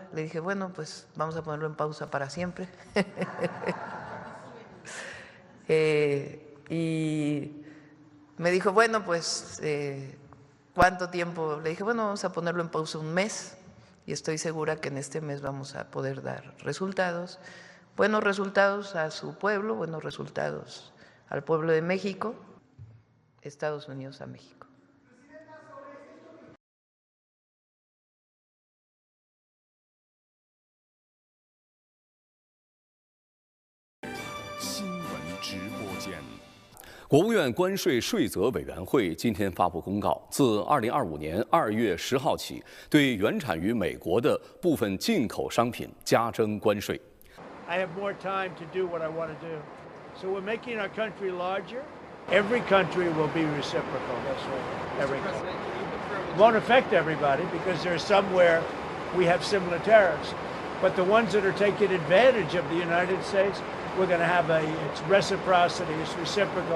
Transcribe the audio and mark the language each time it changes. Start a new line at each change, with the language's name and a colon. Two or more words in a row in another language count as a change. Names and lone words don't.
Spanish: Le dije, bueno, pues vamos a ponerlo en pausa para siempre. Y me dijo, bueno, pues, ¿cuánto tiempo? Le dije, bueno, vamos a ponerlo en pausa un mes. Y estoy segura que en este mes vamos a poder dar resultados. Buenos resultados a su pueblo, buenos resultados al pueblo de México, Estados Unidos a México.
Chinese: 国务院关税税则委员会今天发布公告，自2025年2月10号起，对原产于美国的部分进口商品加征关税。
English: I have more time to do what I want to do. So we're making our country larger. Every country will be reciprocal. That's right. Every country. Won't affect everybody because there's some where we have similar tariffs. But the ones that are taking advantage of the United States, we're going to have it's reciprocity, it's reciprocal.